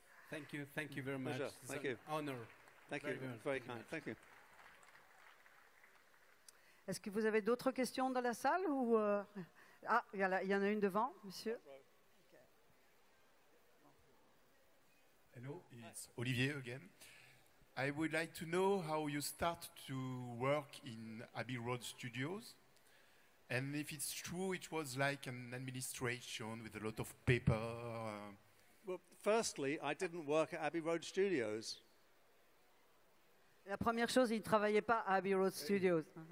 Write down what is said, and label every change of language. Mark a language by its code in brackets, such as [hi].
[en] Thank you very much. Pleasure. It's Thank an you. honor. Thank you. Very kind. Thank you. [fr] Est-ce que vous avez d'autres questions dans la salle ou Ah, il y en a une devant, monsieur. [en] Hello, it's Olivier again. I would like to know how you start to work in Abbey Road Studios, and if it's true it was like an administration with a lot of paper. Well, firstly, I didn't work at Abbey Road Studios. [fr] La première chose, il ne travaillait pas à Abbey Road Studios.